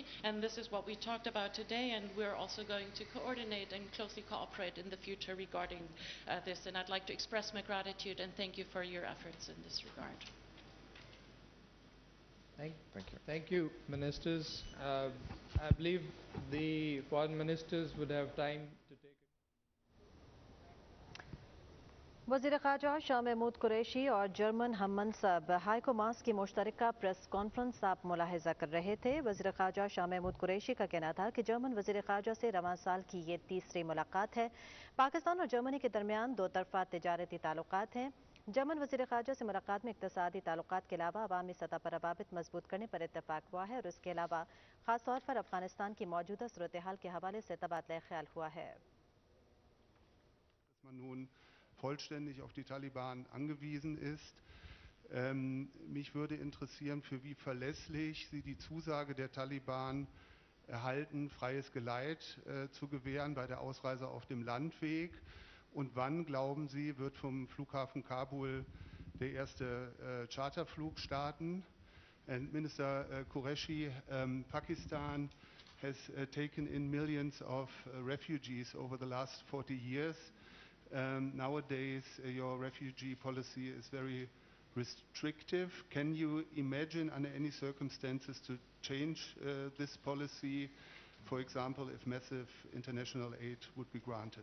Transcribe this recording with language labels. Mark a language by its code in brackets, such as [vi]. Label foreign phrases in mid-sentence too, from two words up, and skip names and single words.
[en] And this is what we talked about today, and we're also going to coordinate and closely cooperate in the future regarding this. And I'd like to express my gratitude and thank you for your efforts in this regard. Thank you. Thank you, ministers. I believe the foreign ministers would have time to take it. [ur] وزیر خارجہ شاہ محمود قریشی اور جرمن ہم منصب ہائیکو ماس کی مشترکہ پریس کانفرنس آپ ملاحظہ کر رہے تھے. وزیر خارجہ شاہ محمود قریشی کا کہنا تھا کہ جرمن وزیر خارجہ سے رواں سال کی یہ تیسری ملاقات ہے. پاکستان اور جرمنی کے درمیان دو طرفہ تجارتی تعلقات ہیں. جرمن وزیر خارجہ سے ملاقات میں اقتصادی تعلقات کے علاوہ عوامی سطح پر روابط مضبوط کرنے پر اتفاق ہوا ہے اور اس کے علاوہ خاص طور پر افغانستان کی موجودہ صورت حال کے حوالے سے تبادلہ خیال ہوا ہے. [de] vollständig auf die Taliban angewiesen ist. Mich würde interessieren, für wie verlässlich Sie die Zusage der Taliban erhalten, freies Geleit zu gewähren bei der Ausreise auf dem Landweg. Und wann, glauben Sie, wird vom Flughafen Kabul der erste Charterflug starten. [en] And Minister Qureshi, Pakistan has taken in millions of refugees over the last 40 years. Nowadays, your refugee policy is very restrictive. Can you imagine under any circumstances to change this policy, for example, if massive international aid would be granted?